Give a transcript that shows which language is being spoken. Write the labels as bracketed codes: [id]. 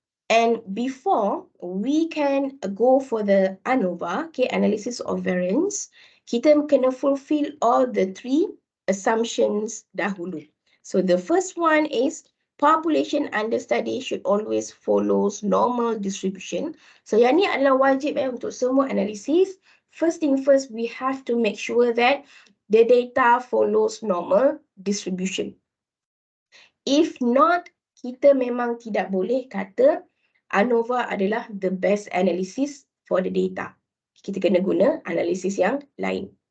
[en] And before we can go for the ANOVA, okay, analysis of variance, [ms] kita kena [en] fulfill all the three assumptions dahulu. So the first one is population understudy should always follows normal distribution. [ms] So yang ni adalah wajib untuk semua analisis. [en] First thing first, we have to make sure that the data follows normal distribution. If not, [ms] kita memang tidak boleh kata [en] ANOVA adalah the best analysis for the data. [ms] Kita kena guna analisis yang lain.